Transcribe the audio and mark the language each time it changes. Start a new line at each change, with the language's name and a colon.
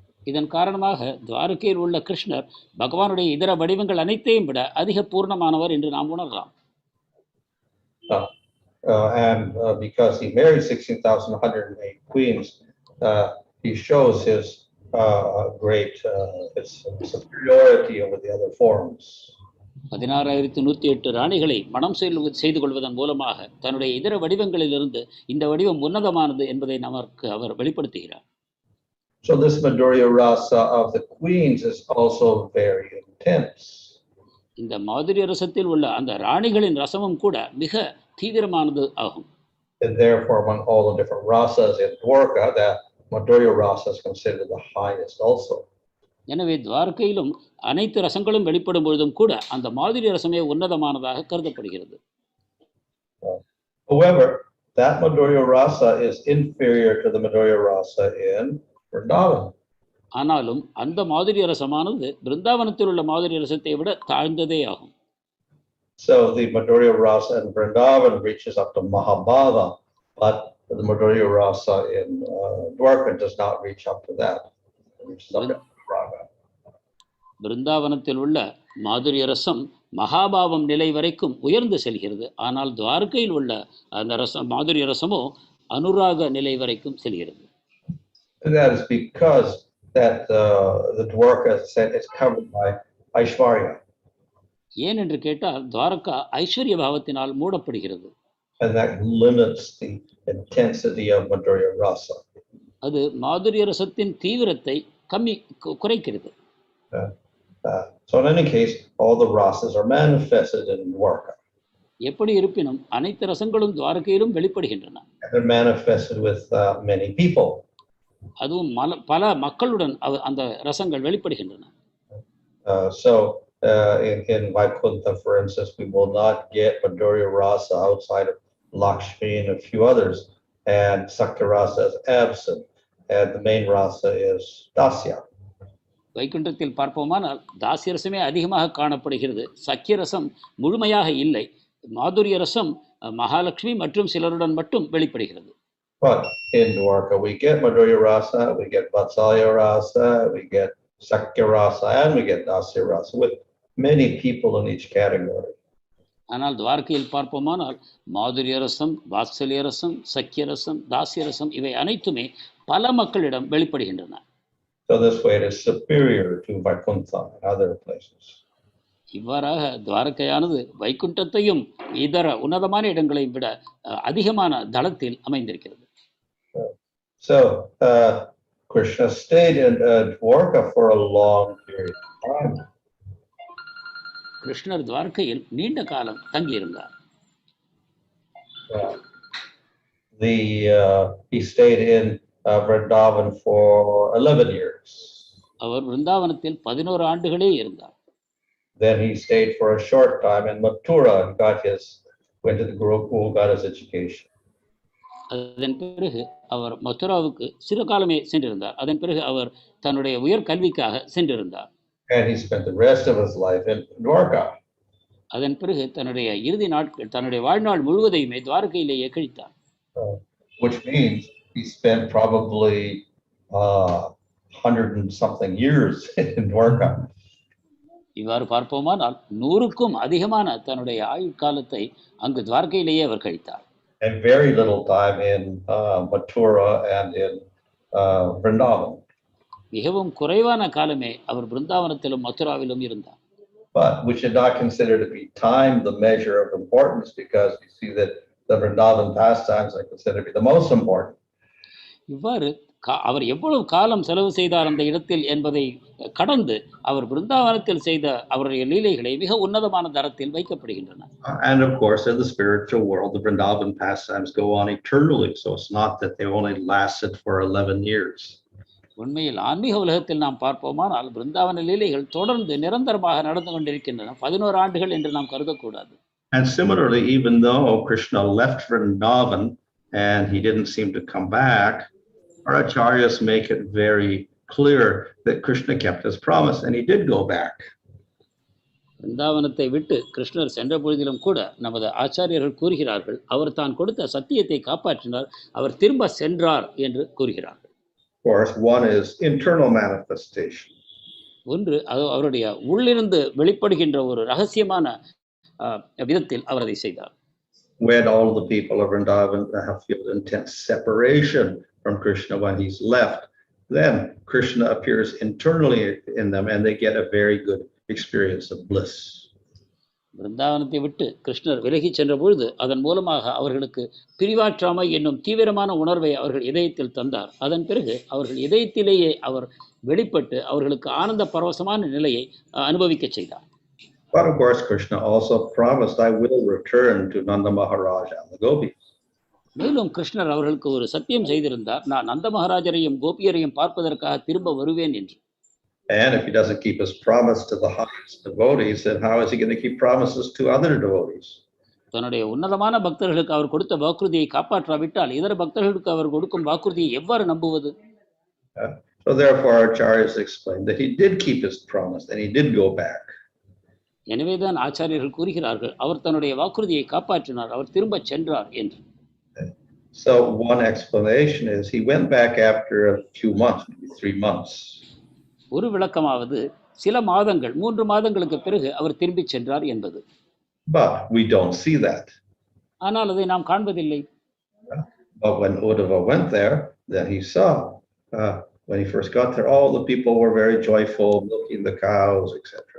Tamil: இதன் காரணமாக துவாரகையில் உள்ள கிருஷ்ணர் பகவானுடைய இதர வடிவங்கள் அனைத்தையும் விட அதிக பூர்ணமானவர் என்று நாம் உணரலாம்.
English: And because he married 16,108 queens, he shows his great his superiority over the other forms.
Tamil: 16,108 ராணிகளை மனம் செய்து கொள்வதன் மூலமாக தன்னுடைய இதர வடிவங்களிலிருந்து இந்த வடிவம் உன்னதமானது என்பதை நமக்கு அவர் வெளிப்படுத்துகிறார்.
English: So this Madhurya rasa of the queens is also very intense.
Tamil: இந்த மாதுரிய ரசத்தில் உள்ள அந்த ராணிகளின் ரசமும் கூட மிக தீவிரமானது ஆகும்.
English: And therefore, among all the different rasas in Dwaraka, that Madhurya rasa is considered the highest also.
Tamil: எனவே துவாரகையிலும் அனைத்து ரசங்களும் வெளிப்படும் பொழுதும் கூட அந்த மாதுரிய ரசமே உன்னதமானதாக கருதப்படுகிறது.
English: However, that Madhurya rasa is inferior to the Madhurya rasa in Vrindavan.
Tamil: ஆனாலும் அந்த மாதுரிய ரசமானது பிருந்தாவனத்தில் உள்ள மாதுரிய ரசத்தை விட தாழ்ந்ததே ஆகும்.
English: So the Madhurya rasa in Vrindavan reaches up to Mahabhava, but the Madhurya rasa in Dwaraka does not reach up to that. It reaches up to Dwaraka.
Tamil: பிருந்தாவனத்தில் உள்ள மாதுரிய ரசம் மகாபாவம் நிலை வரைக்கும் உயர்ந்து செல்கிறது. ஆனால் துவாரகையில் உள்ள அந்த ரசம் மாதுரிய ரசமோ அனுராக நிலை வரைக்கும் செல்கிறது.
English: And that is because that the Dwaraka is covered by Aishwarya.
Tamil: ஏன் என்று கேட்டால் துவாரகா ஐஸ்வர்ய பாவத்தினால் மூடப்படுகிறது.
English: And that limits the intensity of Madhurya rasa.
Tamil: அது மாதுரிய ரசத்தின் தீவிரத்தை குறைக்கிறது.
English: So in any case, all the rasas are manifested in Dwaraka.
Tamil: எப்படி இருப்பினும் அனைத்து ரசங்களும் துவாரகையிலும் வெளிப்படுகின்றன.
English: They're manifested with many people.
Tamil: அதுவும் பல மக்களுடன் அந்த ரசங்கள் வெளிப்படுகின்றன.
English: So in Vaikuntha, for instance, we will not get Madhurya rasa outside of Lakshmi and a few others, and Sakya rasa is absent, and the main rasa is Dasya.
Tamil: வைகுண்டத்தில் பார்ப்போமானால் தாசிய ரசமே அதிகமாக காணப்படுகிறது. சக்கிய ரசம் முழுமையாக இல்லை. மாதுரிய ரசம் மகாலட்சுமி மற்றும் சிலருடன் மட்டும் வெளிப்படுகிறது.
English: But in Dwaraka, we get Madhurya rasa, we get Vatsalya rasa, we get Sakya rasa, and we get Dasya rasa with many people in each category.
Tamil: ஆனால் துவாரகையில் பார்ப்போமானால் மாதுரிய ரசம், வாத்சல்ய ரசம், சக்கிய ரசம், தாசிய ரசம் இவை அனைத்துமே பல மக்களிடம் வெளிப்படுகின்றன.
English: So this way it is superior to Vaikuntha and other places.
Tamil: இவ்வாறாக துவாரகையானது வைகுண்டத்தையும் இதர உன்னதமான இடங்களையும் விட அதிகமான தளத்தில் அமைந்திருக்கிறது.
English: So Krishna stayed in Dwaraka for a long period of time.
Tamil: கிருஷ்ணர் துவாரகையில் நீண்ட காலம் தங்கியிருந்தார்.
English: He stayed in Vrindavan for 11 years.
Tamil: அவர் விருந்தாவனத்தில் 11 ஆண்டுகளே இருந்தார்.
English: Then he stayed for a short time in Mathura and went to the Gurukul, got his education.
Tamil: அதன் பிறகு அவர் மதுராவுக்கு சிறு காலமே சென்றிருந்தார். அதன் பிறகு அவர் தன்னுடைய உயர் கல்விக்காக சென்றிருந்தார்.
English: And he spent the rest of his life in Dwaraka.
Tamil: அதன் பிறகு தன்னுடைய இறுதி நாட்கள் தன்னுடைய வாழ்நாள் முழுவதையுமே துவாரகையிலேயே கழித்தார்.
English: Which means he spent probably 100 and something years in Dwaraka.
Tamil: இவ்வாறு பார்ப்போமானால் 100க்கும் அதிகமான தன்னுடைய ஆயுட்காலத்தை அங்கு துவாரகையிலேயே அவர் கழித்தார்.
English: And very little time in Mathura and in Vrindavan.
Tamil: மிகவும் குறைவான காலமே அவர் பிருந்தாவனத்திலும் மதுராவிலும் இருந்தார்.
English: But we should not consider to be time the measure of importance, because we see that the Vrindavan pastimes are considered to be the most important.
Tamil: இவ்வாறு அவர் எவ்வளவு காலம் செலவு செய்தார் அந்த இடத்தில் என்பதை கடந்து அவர் பிருந்தாவனத்தில் செய்த அவருடைய லீலைகளை மிக உன்னதமான தரத்தில் வைக்கப்படுகின்றன.
English: And of course, in the spiritual world, the Vrindavan pastimes go on eternally. So it's not that they only lasted for 11 years.
Tamil: உண்மையில் ஆன்மீக உலகத்தில் நாம் பார்ப்போமானால் பிருந்தாவன லீலைகள் தொடர்ந்து நிரந்தரமாக நடந்து கொண்டிருக்கின்றன. 11 ஆண்டுகள் என்று நாம் கருதக்கூடாது.
English: And similarly, even though Krishna left Vrindavan and he didn't seem to come back, our acharyas make it very clear that Krishna kept his promise and he did go back.
Tamil: பிருந்தாவனத்தை விட்டு கிருஷ்ணர் சென்ற பொழுதிலும் கூட நமது ஆச்சாரியர்கள் கூறுகிறார்கள், அவர் தான் கொடுத்த சத்தியத்தை காப்பாற்றினார், அவர் திரும்ப சென்றார் என்று கூறுகிறார்கள்.
English: Of course, one is internal manifestation.
Tamil: ஒன்று அது அவருடைய உள்ளிருந்து வெளிப்படுகின்ற ஒரு ரகசியமான விதத்தில் அவர் அதை செய்தார்.
English: When all the people of Vrindavan have feel intense separation from Krishna when he's left, then Krishna appears internally in them and they get a very good experience of bliss.
Tamil: பிருந்தாவனத்தை விட்டு கிருஷ்ணர் விலகிச் சென்ற பொழுது அதன் மூலமாக அவர்களுக்கு பிரிவாற்றாமை என்னும் தீவிரமான உணர்வை அவர்கள் இதயத்தில் தந்தார். அதன் பிறகு அவர்கள் இதயத்திலேயே அவர் வெளிப்பட்டு அவர்களுக்கு ஆனந்த பரவசமான நிலையை அனுபவிக்க செய்தார்.
English: But of course, Krishna also promised, I will return to Nanda Maharaj and the gopis.
Tamil: மேலும் கிருஷ்ணர் அவர்களுக்கு ஒரு சத்தியம் செய்திருந்தார், நான் நந்த மகாராஜரையும் கோபியரையும் பார்ப்பதற்காக திரும்ப வருவேன் என்று.
English: And if he doesn't keep his promise to the highest devotees, then how is he going to keep promises to other devotees?
Tamil: தன்னுடைய உன்னதமான பக்தர்களுக்கு அவர் கொடுத்த வாக்குறுதியை காப்பாற்றாவிட்டால் இதர பக்தர்களுக்கு அவர் கொடுக்கும் வாக்குறுதியை எவ்வாறு நம்புவது?
English: So therefore, Acharyas explained that he did keep his promise and he did go back.
Tamil: எனவேதான் ஆச்சாரியர்கள் கூறுகிறார்கள், அவர் தன்னுடைய வாக்குறுதியை காப்பாற்றினார், அவர் திரும்ப சென்றார் என்று.
English: So one explanation is he went back after a few months, maybe 3 months.
Tamil: ஒரு விளக்கமாவது சில மாதங்கள் 3 மாதங்களுக்கு பிறகு அவர் திரும்பி சென்றார் என்பது.
English: But we don't see that.
Tamil: ஆனால் அதை நாம் காண்பதில்லை.
English: But when Uddhava went there, then he saw, when he first got there, all the people were very joyful, milking the cows, etc.